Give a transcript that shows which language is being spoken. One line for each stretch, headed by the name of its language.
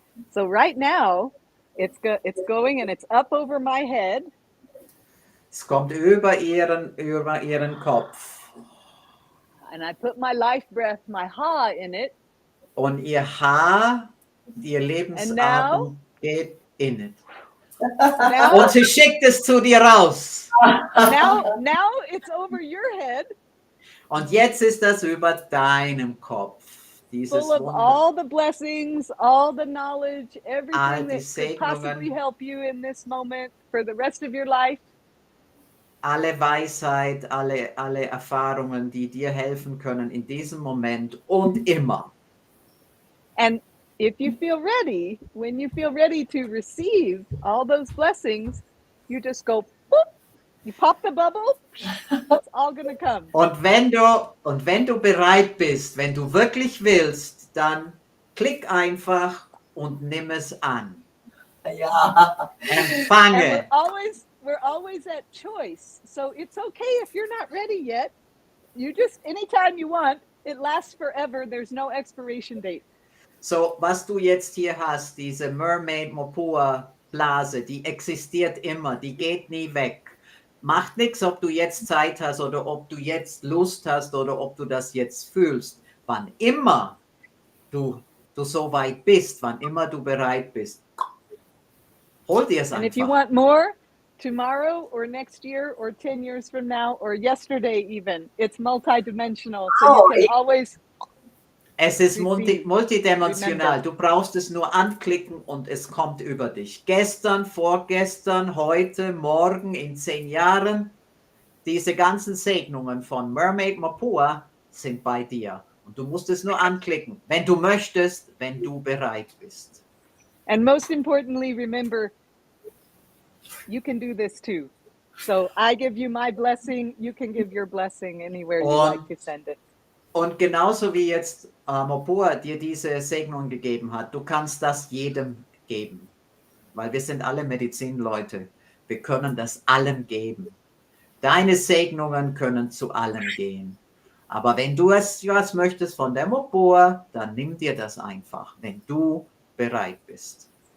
English: So right now, it's going and it's up over my head.
German: Es kommt über ihren Kopf.
English: And I put my life breath, my ha, in it.
German: Und ihr Lebensatmen geht
English: in it.
German: Und sie schickt es zu dir raus.
English: Now it's over your head.
German: Und jetzt ist das über deinem Kopf.
English: Full of all the blessings, all the knowledge, everything that could possibly help you in this moment for the rest of your life.
German: Alle Weisheit, alle Erfahrungen, die dir helfen können in diesem Moment und immer.
English: And if you feel ready, when you feel ready to receive all those blessings, you just go, boop, you pop the bubble, it's all gonna come.
German: Und wenn du bereit bist, wenn du wirklich willst, dann klick einfach und nimm es an. Ja. Empfange.
English: We're always at choice. So it's okay if you're not ready yet. You just, anytime you want, it lasts forever. There's no expiration date.
German: So, was du jetzt hier hast, diese Mermaid Mopua Blase, die existiert immer, die geht nie weg. Macht nichts, ob du jetzt Zeit hast oder ob du jetzt Lust hast oder ob du das jetzt fühlst. Wann immer du so weit bist, wann immer du bereit bist, hol dir es einfach.
English: And if you want more, tomorrow or next year or 10 years from now or yesterday even, it's multidimensional. So you can always...
German: Es ist multidimensional. Du brauchst es nur anklicken und es kommt über dich. Gestern, vorgestern, heute, morgen, in 10 Jahren. Diese ganzen Segnungen von Mermaid Mopua sind bei dir. Und du musst es nur anklicken, wenn du möchtest, wenn du bereit bist.
English: And most importantly, remember, you can do this too. So I give you my blessing, you can give your blessing anywhere you like to send it.
German: Und genauso wie jetzt Mopua dir diese Segnung gegeben hat, du kannst das jedem geben. Weil wir sind alle Medizinleute. Wir können das allen geben. Deine Segnungen können zu allen gehen. Aber wenn du was möchtest von der Mopua, dann nimm dir das einfach, wenn du bereit bist.